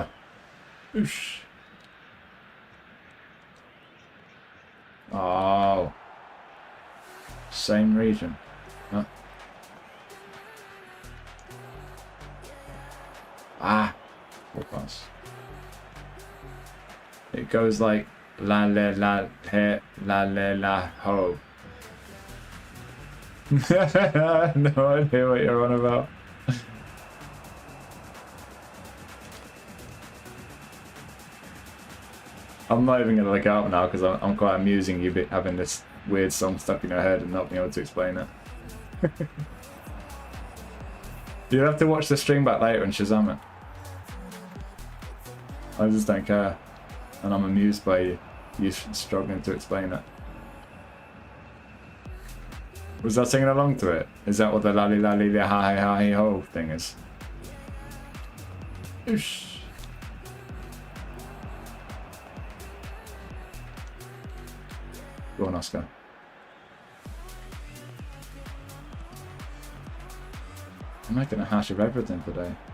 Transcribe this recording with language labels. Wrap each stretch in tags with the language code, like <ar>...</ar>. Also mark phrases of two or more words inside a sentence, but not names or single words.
<en>Oosh. Oh. Same region. Huh? Ah. Full pass. It goes like la la la he la la la ho. No idea what you're on about. I'm not even gonna look out now because I'm quite amusing you having this weird song stuck in your head and not being able to explain it. You'll have to watch the stream back later and Shazam it. I just don't care, and I'm amused by you struggling to explain it. Was that singing along to it? Is that what the la li la li la ha ha ha ho thing is? Oosh. Go on, Oscar. I'm making a hash of everything today.</en>